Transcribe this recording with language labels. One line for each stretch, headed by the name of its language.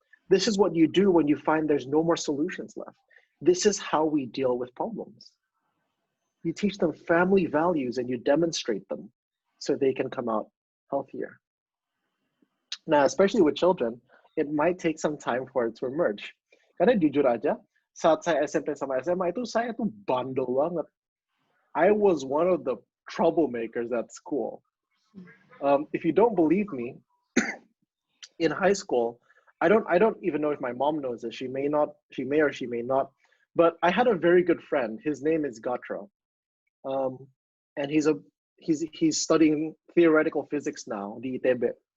English: This is what you do when you find there's no more solutions left. This is how we deal with problems. You teach them family values and you demonstrate them so they can come out healthier. Now, especially with children, it might take some time for it to emerge.
Indonesian: Karena jujur aja, saat saya SMP sama SMA itu, saya tuh bandel banget.
English: I was one of the troublemakers at school. If you don't believe me, in high school, I don't even know if my mom knows this. She may or she may not. But I had a very good friend. His name is Gatra, and he's studying theoretical physics now, the ITB.